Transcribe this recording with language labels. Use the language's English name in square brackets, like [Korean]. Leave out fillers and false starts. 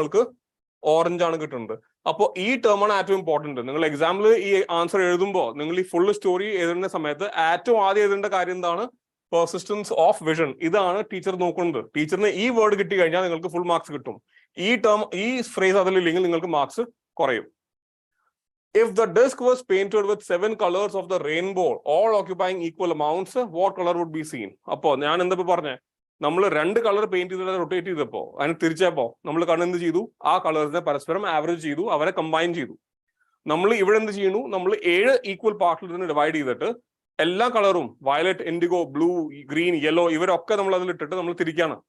[Malayalam] നമ്മൾക്ക് ഓറഞ്ച് ആണ് കിട്ടുന്നത്. അപ്പോൾ ഈ ടേം ആണ് ഏറ്റവും ഇമ്പോർട്ടന്റ്. നിങ്ങൾ എക്സാമിൽ ഈ ആൻസർ എഴുതുമ്പോൾ നിങ്ങൾ ഈ ഫുൾ സ്റ്റോറി എഴുതുന്ന സമയത്ത് ഏറ്റവും ആദ്യം എഴുതേണ്ട കാര്യം എന്താണ്? Persistence of vision. ഇതാണ് ടീച്ചർ നോക്കുന്നത്. ടീച്ചറിന് ഈ വേർഡ് കിട്ടി കഴിഞ്ഞാൽ നിങ്ങൾക്ക് ഫുൾ മാർക്സ് കിട്ടും. ഈ ടേം, ഈ ഫ്രേസ് അതിലില്ലെങ്കിൽ നിങ്ങൾക്ക് മാർക്സ് കുറയും. [English] If the disc was painted with 7 colors of the rainbow, all occupying equal amounts, what color would be seen? [Malayalam] അപ്പോൾ ഞാൻ എന്താ പറഞ്ഞേ? നമ്മൾ 2 കളർ പെയിന്റ് ചെയ്ത് റൊട്ടേറ്റ് ചെയ്തപ്പോ അതിന് തിരിച്ചപ്പോ നമ്മൾ കണ്ണെന്ത് ചെയ്തു? ആ കളേഴ്സിനെ പരസ്പരം ആവറേജ് ചെയ്തു, അവരെ കമ്പൈൻ ചെയ്തു. നമ്മൾ ഇവിടെ എന്ത് ചെയ്യുന്നു? നമ്മൾ 7 ഈക്വൽ പാർട്ടിൽ നിന്ന് ഡിവൈഡ് ചെയ്തിട്ട് എല്ലാ കളറും violet, IndiGo, blue, green, yellow ഇവരൊക്കെ നമ്മൾ അതിൽ ഇട്ടിട്ട് നമ്മൾ തിരിക്കാണ്.